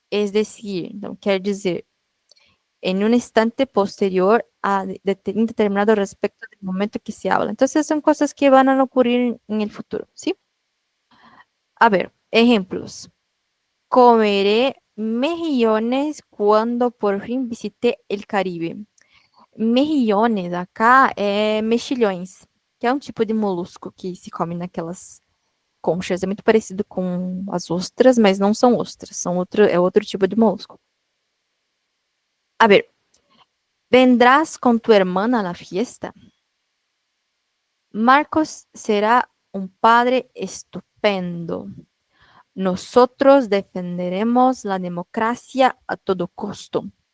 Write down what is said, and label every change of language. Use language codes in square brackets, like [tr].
[es] Es decir, no quiere decir en un instante posterior a un determinado respecto del momento que se habla. Entonces son cosas que van a ocurrir en el futuro, ¿sí? A ver, ejemplos. Comeré mejillones cuando por fin visite el Caribe. [pt] Mejillones, acá é mexilhões, que é um tipo de molusco que se come naquelas conchas. É muito parecido com as ostras, mas não são ostras, é outro tipo de molusco. [es] A ver, ¿vendrás con tu hermana a la fiesta? Marcos será un padre estupendo. Nosotros defenderemos la democracia a todo costo.